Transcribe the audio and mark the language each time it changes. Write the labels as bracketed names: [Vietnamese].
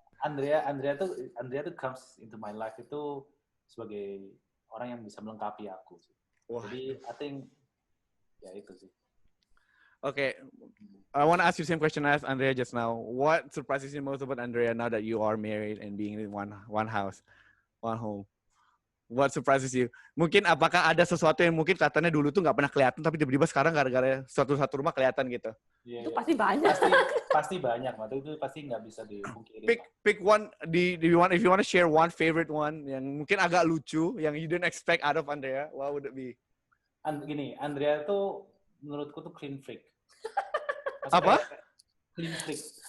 [Indonesian] Andrea tuh [English] comes into my life [Indonesian] itu sebagai orang yang bisa melengkapi aku. [English] Wow. [Indonesian] Jadi [English] I think [Indonesian] ya itu sih. [English] Okay, I want to ask you the same question I asked Andrea just now. What surprises you most about Andrea now that you are married and being in one house, one home? What surprises you? [Indonesian] Mungkin apakah ada sesuatu yang mungkin katanya dulu tuh nggak pernah kelihatan, tapi tiba-tiba sekarang gara-gara satu rumah kelihatan gitu? [English] Yeah, [Indonesian] itu pasti banyak. Pasti banyak, Mat. Itu pasti nggak bisa dipungkiri. [English] Pick one. If you want to share one favorite one [Indonesian] yang mungkin agak lucu, yang [English] you didn't expect out of Andrea, what would it be? [Indonesian] Gini, Andrea tuh menurutku tuh clean freak. Apa? [English] Clean freak.